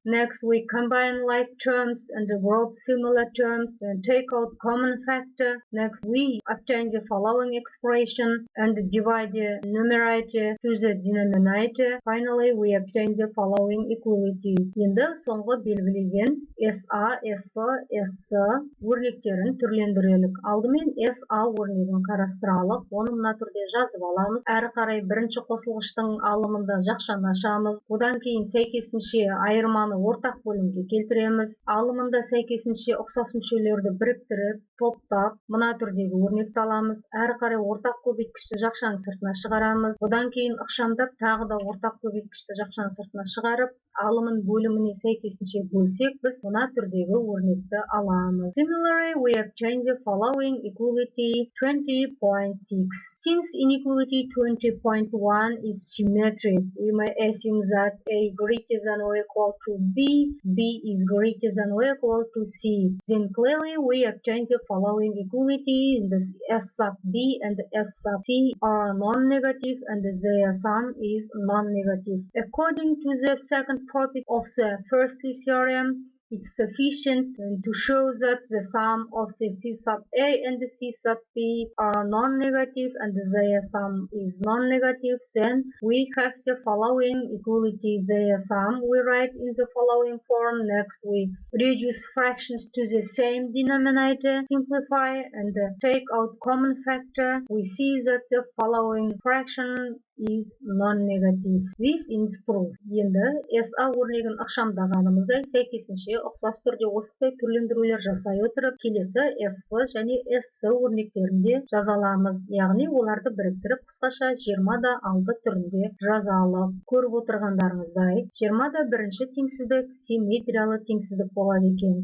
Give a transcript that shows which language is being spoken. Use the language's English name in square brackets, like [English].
[English] Next, we combine like terms and group similar terms and take out common factor. Next, we obtain the following expression and divide the numerator to the denominator. Finally, we obtain the following equality. [Kazakh] Енді соңғы белгілеген SA, SV, SC өрнектерін түрлендірелік. Алдымен SA өрнегін қарастыралық. Оны мына түрде жазып аламыз. Әрі қарай бірінші қосылғыштың алымында жақшаны ашамыз. Одан кейін сәйкесінше айырманы ортақ бөлімге келтіреміз. Алымында сәйкесінше ұқсас мүшелерді біріктіріп, топтап, мына түрдегі өрнекті аламыз. Әрі қарай ортақ көбейткішті жақшаның сыртына шығарамыз. Одан кейін ықшамдап тағы да ортақ көбейткішті жақшаның сыртына шығарып, алымын бөліміне сәйкесінше бөлсек, біз мына түрдегі өрнекті аламыз. [English] Similarly, we obtain the following equality 20.6. Since inequality 20.1 is symmetric, we may assume that A greater than or equal to B, B is greater than or equal to C. Then clearly we obtain the following equality. The S sub B and S sub C are non-negative and their sum is non-negative. According to the second property of the first theorem, it's sufficient to show that the sum of the C sub A and the C sub B are non-negative and their sum is non-negative. Then we have the following equality. Their sum we write in the following form. Next we reduce fractions to the same denominator, simplify and take out common factor. We see that the following fraction is non-negative. This is proof. [Kazakh] Енді SA өрнегін ықшамдағанымыздай сәйкесінше ұқсас түрде осындай түрлендірулер жасай отырып, келесі SV және SC өрнектерінде жазаламыз. Яғни оларды біріктіріп қысқаша 20-да 6 түрінде жазалық. Көріп отырғандарыңыздай, 20-да бірінші теңсіздік симметриялы теңсіздік болады екен.